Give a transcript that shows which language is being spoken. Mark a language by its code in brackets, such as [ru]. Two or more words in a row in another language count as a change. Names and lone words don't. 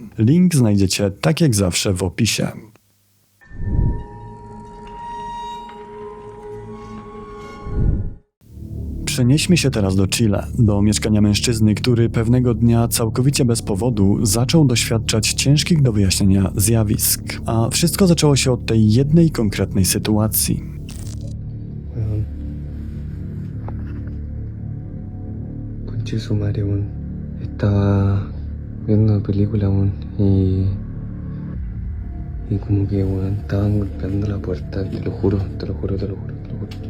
[pl] Link znajdziecie tak jak zawsze w opisie. Przenieśmy się teraz do Chile, do mieszkania mężczyzny, który pewnego dnia całkowicie bez powodu zaczął doświadczać ciężkich do wyjaśnienia zjawisk. A wszystko zaczęło się od tej jednej konkretnej sytuacji. [es] Conche su madre, weón. Estaba viendo una película, weón, y como que, weón, estaban golpeando la puerta, te lo juro, te lo juro, te lo juro, te lo juro.